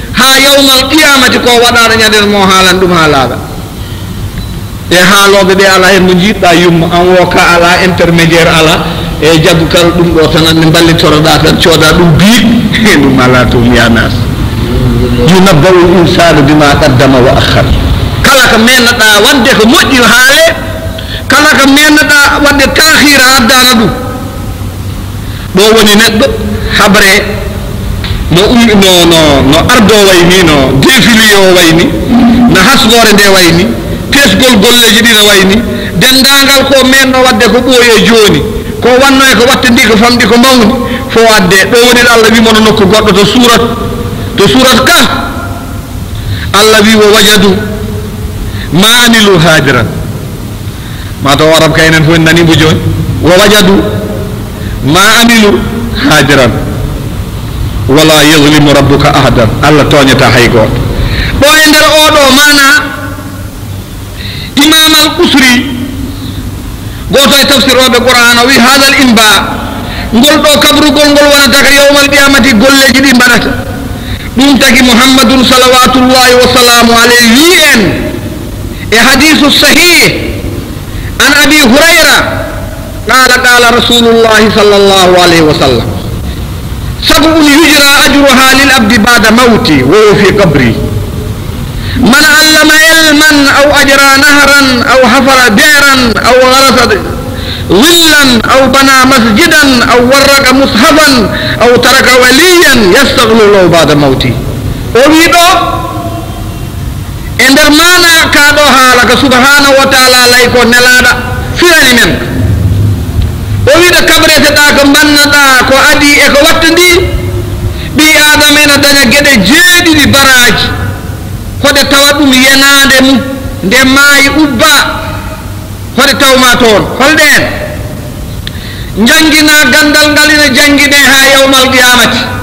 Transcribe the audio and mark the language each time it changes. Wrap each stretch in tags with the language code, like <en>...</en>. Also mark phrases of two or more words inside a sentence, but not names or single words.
<ar>يوم القيامة</ar> <ff>ko waɗaɗo ñanden mo haalan ɗum haalaɗa e haaloɓe ɓe ala hen mo jiɗɗa yumma an wo ka ala intermédiaire ala e jaggu kala ɗum ɗo tan ande ballitoroɗa tan cooda ɗum biiɗ ɗum ala to miyanas</ff> <ar>ينبأ الإنسان بما قدم وأخر</ar> <ff>kala ko mennoɗa wadde ko moƴƴi haale kala ko mennoɗa wadde tahira addana ɗum ɗo woni neɗɗo habre no no ardo wayni no défilé o wayni no hasgore nde wayni tesgol golleji ɗi no wayni dendagal ko menno wadde ko ɓooye joni ko wanno e ko watte ndi ko famɗi ko mawni fo wadde ɗo woni Allah wi mono nokku goɗɗo to surat ka Allah wi</ff> <ar>ووجدوا ما عملوا حاضرا</ar> <ff>ma taw arab kaynen fo en nani mbo joni</ff> <ar>ووجدوا ما عملوا حاضرا ولا يظلم ربك أحدا</ar> <ff>Allah toñata hay goto ɗo e nder oɗo mana imam al usri goto e tafsir oɓe qur'an o wi hadal inba ngol ɗo kabrugol ngol wonata ka</ff> <ar>يوم القيامة</ar> <ff>golleji ɗi mbaɗata ɗum tagi</ff> <ar>محمد صلوات الله وسلامه عليه</ar> <ff>wi en e</ff> <ar>حديث صحيح عن أبي هريرة قال رسول الله صلى الله عليه وسلم سبع يجرى أجرها للعبد بعد موته وهو في قبره من علم علما أو أجرى نهرا أو حفر بئرا أو غرس ظلا أو بنى مسجدا أو ورق مصحفا أو ترك وليا يستغل له بعد موته ويدو</ar> <ff>ender mana kaɗo haalaka</ff> <ar>سبحانه وتعالى</ar> <ff>lay ko nelaɗa firani men o wiɗa kabreteɗa ko bannaɗa ko adi e ko watta ndi ɓi adama ena daña gueɗe jeeɗiɗi baraji hoɗe tawa ɗum yenade mum nde maayi ubba hoɗe tawma toon holɗen jangina gandal ngal ina jangine ha</ff> <ar>يوم القيامة</ar>